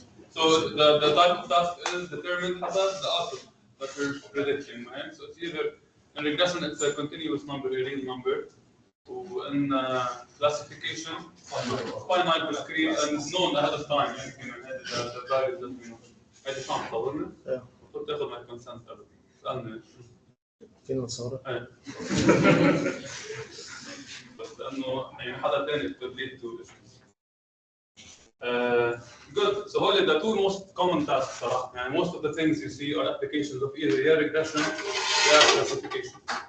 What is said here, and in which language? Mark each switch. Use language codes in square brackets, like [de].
[en] So the type of task is determined حسب the output that we're predicting, right? So it's either in regression it's a continuous number, a real number. In classification, finite discrete and known ahead of time. [ar] يعني [en] the values that we know. [ar] هذه شو عم تطورنا؟ المفروض تاخذ معي consent قبل. اسألني. فينا نصور؟ ايه. بس لأنه يعني حدا ثاني [en] could lead to issues. Good. So هول the two most common tasks [ar] صراحة. يعني [en] most of the things you see are applications of either regression or classification.